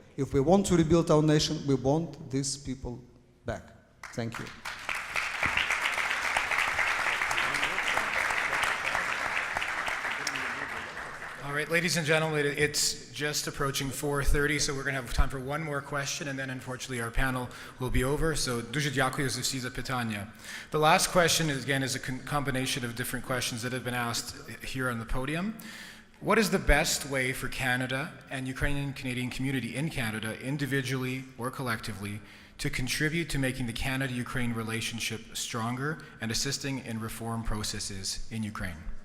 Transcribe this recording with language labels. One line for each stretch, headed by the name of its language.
English: If we want to rebuild our nation, we want these people back. Thank you. All right, ladies and gentlemen, it's just approaching 4:30, so we're going to have time for one more question, and then unfortunately our panel will be over.
Ukrainian: So, дуже дякую за всі запитання.
English: The last question is a combination of different questions that have been asked here on the podium. What is the best way for Canada and Ukrainian Canadian community in Canada, individually or collectively, to contribute to making the Canada-Ukraine relationship stronger and assisting in reform processes in Ukraine?